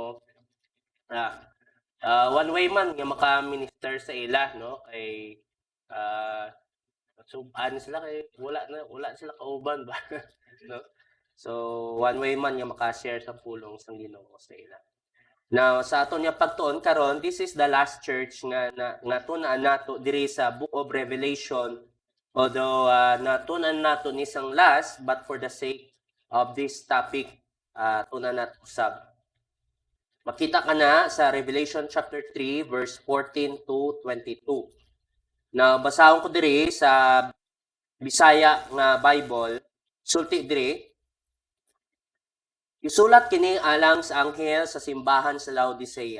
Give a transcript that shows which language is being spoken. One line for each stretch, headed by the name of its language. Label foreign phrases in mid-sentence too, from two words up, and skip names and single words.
Hiligaynon: Ah,
English: one way
Hiligaynon: man nga maka-minister sa ila, no, kay uh, subaan sila kay wala sila kauban ba no. So
English: one way
Hiligaynon: man nga maka-share sa pulong sang Ginoo sa ila. Now sa aton nga pagtuon karon,
English: this is the last church
Cebuano: nga tun-an nato diri sa Book of Revelation. Although natun-an nato ni sang last,
English: but for the sake of this topic
Cebuano: tun-an nato usab. Makita ka na sa Revelation chapter 3 verse 14 to 22. Na basahon ko diri sa Bisaya nga Bible, sulti diri. Isulat kini alang sa anghel sa simbahan sa Laodicea.